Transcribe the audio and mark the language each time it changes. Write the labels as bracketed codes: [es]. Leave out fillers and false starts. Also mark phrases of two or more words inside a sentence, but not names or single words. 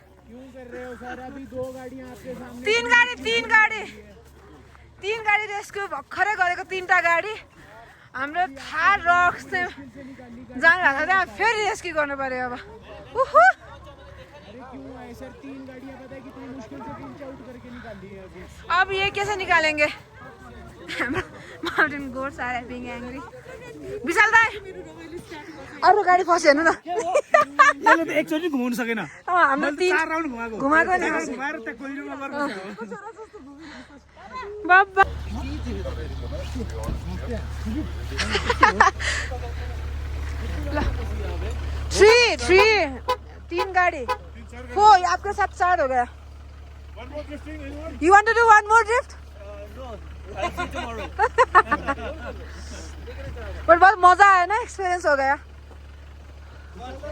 [ne] तीन गाडी रेस्क्यु भर्खरै गरेको 3टा गाडी हाम्रो थार रक्स चाहिँ जानु भएको त्यहाँ फेरि रेस्क्यु गर्नु पर्यो अब उहु [hi] अब ये कैसे निकालेंगे [en] mountain goats are being angry [ne] विशाल दाइ अरु गाडी फस्यो हेर्नु न यसले त एकचोटि घुमाउन सकेन हाम्रो 4 राउन्ड घुमाएको घुमाएको नि घुमाएर त्यहाँ कोइरोमा गर्नु [hi] बाबा थ्री 3 गाड़ी 4 आपके साथ 4 हो गया [en] You want to do one more drift? No, I'll see tomorrow. [hi] But बहुत मजा आया ना एक्सपीरियंस हो गया